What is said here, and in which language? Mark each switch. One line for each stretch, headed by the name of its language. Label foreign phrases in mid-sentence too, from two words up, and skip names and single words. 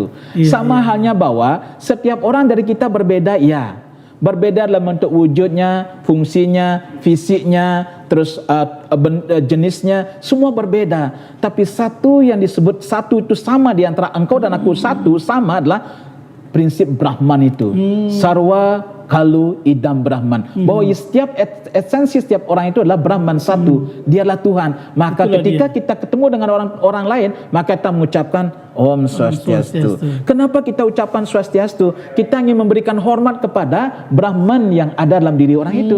Indonesian: Sama halnya bahwa setiap orang dari kita berbeda, ya. Berbeda dalam bentuk wujudnya, fungsinya, fisiknya, terus jenisnya, semua berbeda. Tapi satu yang disebut satu itu sama di antara engkau dan aku, satu sama adalah prinsip Brahman itu.
Sanskrit: सर्वं खलु इदं ब्रह्म.
Indonesian: Bahwa setiap esensi setiap orang itu adalah Brahman satu. Dialah Tuhan. Maka itulah ketika kita ketemu dengan orang lain, maka kita mengucapkan Om Swastiastu. Kenapa kita ucapkan Swastiastu? Kita ingin memberikan hormat kepada Brahman yang ada dalam diri orang itu.